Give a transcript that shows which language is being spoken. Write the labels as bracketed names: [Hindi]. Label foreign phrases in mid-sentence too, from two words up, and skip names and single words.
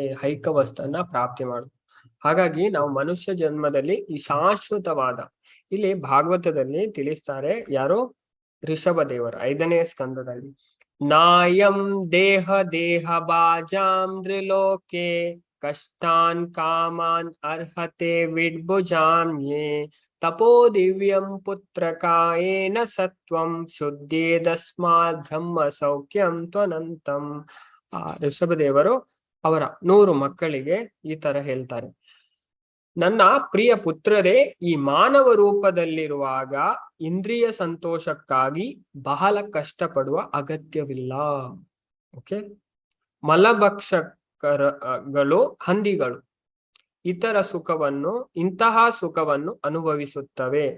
[Kannada] ಹೈಕ ವಸ್ತುವನ್ನ ಪ್ರಾಪ್ತಿ ಮಾಡುದು. ಹಾಗಾಗಿ ನಾವು ಮನುಷ್ಯ ಜನ್ಮದಲ್ಲಿ ಈ ಶಾಶ್ವತವಾದ, ಇಲ್ಲಿ ಭಾಗವತದಲ್ಲಿ ತಿಳಿಸ್ತಾರೆ ಯಾರು, ಋಷಭ ದೇವರು 5ನೇ ಸ್ಕಂದದಲ್ಲಿ, [Sanskrit] ನಾಯಂ ದೇಹ ಬಾಜಾಂ ತ್ರಿಲೋಕೆ ಕಷ್ಟಾನ್ ಕಾಮಾನ್ ಅರ್ಹತೆ ವಿಡ್ಭುಜಾಮ್ಯೇ ತಪೋ ದಿವ್ಯಂ ಪುತ್ರಕಾಯೇನ ಸತ್ವಂ ಶುದ್ಧೇದಸ್ಮಾತ್ ಬ್ರಹ್ಮ ಸೌಖ್ಯಂ ತ್ವನಂತಂ. [Kannada] ಆ ಋಷಭದೇವರು ಅವರ 100 ಮಕ್ಕಳಿಗೆ ಈ ತರ ಹೇಳ್ತಾರೆ, ನನ್ನ ಪ್ರಿಯ ಪುತ್ರರೇ, ಈ ಮಾನವ ರೂಪದಲ್ಲಿರುವಾಗ ಇಂದ್ರಿಯ ಸಂತೋಷಕ್ಕಾಗಿ ಬಹಳ ಕಷ್ಟಪಡುವ ಅಗತ್ಯವಿಲ್ಲ. ಓಕೆ, ಮಲಭಕ್ಷಕಗಳು ಹಂದಿಗಳು ಇಂತಹ ಸುಖವನ್ನು ಅನುಭವಿಸುತ್ತವೆ.